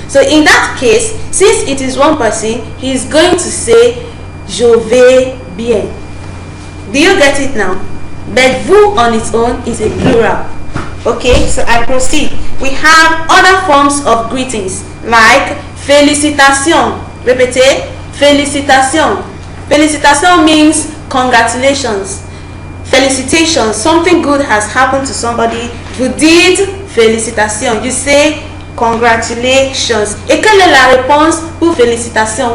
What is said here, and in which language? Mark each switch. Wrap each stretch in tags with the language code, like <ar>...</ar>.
<en>So in that case, since it is one person, he is going to say</en> <fr>je vais bien.</fr> <en>Do you get it now? But vous on its own is a plural. Okay, so I proceed. We have other forms of greetings like félicitations.</en> <fr>Répétez, félicitations.</fr> <en>Félicitations means congratulations. Felicitation, something good has happened to somebody.</en> <fr>Vous dites félicitations.</fr> <en>You say congratulations.</en> <fr>Et quelle est la réponse pour félicitations?</fr>